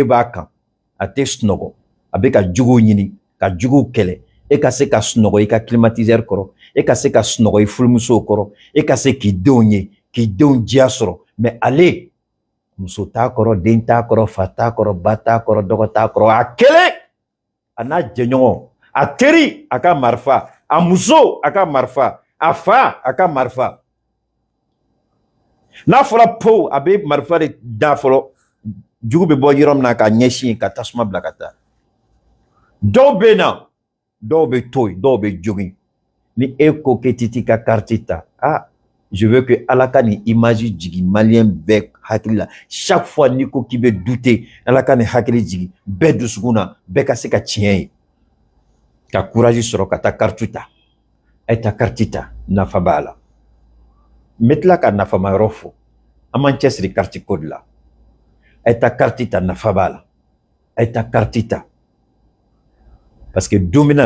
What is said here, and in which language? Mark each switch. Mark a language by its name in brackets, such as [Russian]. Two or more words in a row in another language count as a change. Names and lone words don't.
[Bambara] b'a kan a tɛ sunɔgɔ a bɛ ka juguw ɲini ka juguw kɛlɛ e ka se ka sunɔgɔ i ka climatiseur kɔrɔ e ka se ka sunɔgɔ i furumusow kɔrɔ e ka se k'i denw ye k'i denw diya sɔrɔ mais ale muso t'a kɔrɔ den t'a kɔrɔ fa t'a kɔrɔ ba t'a kɔrɔ dɔgɔ t'a kɔrɔ a kelen a n'a jɛɲɔgɔn a teri a ka marifa a muso a ka marifa a fa a ka marifa n'a fɔra po a bɛ marifa de da fɔlɔ jugu bɛ bɔ yɔrɔ min na ka ɲɛsin ka tasuma bila ka taa dɔw bɛ na dɔw bɛ to yen dɔw bɛ jogin ni e ko k'e t'i ka carte ta [French] je veux que [Bambara] ala ka nin image jigin maliyɛn bɛɛ hakili la [French] chaque fois [Bambara] n'i ko k'i bɛ douter ala ka nin hakili jigin bɛɛ dusukun na bɛɛ ka se ka tiɲɛ ye ka courage sɔrɔ ka taa carte ta a ye taa carte ta nafa b'a la n bɛ tila ka nafama yɔrɔ fɔ an m'an cɛsiri carte ko de la a ye taa carte ta nafa b'a la a ye taa carte ta [French] parce que [Bambara] don bɛna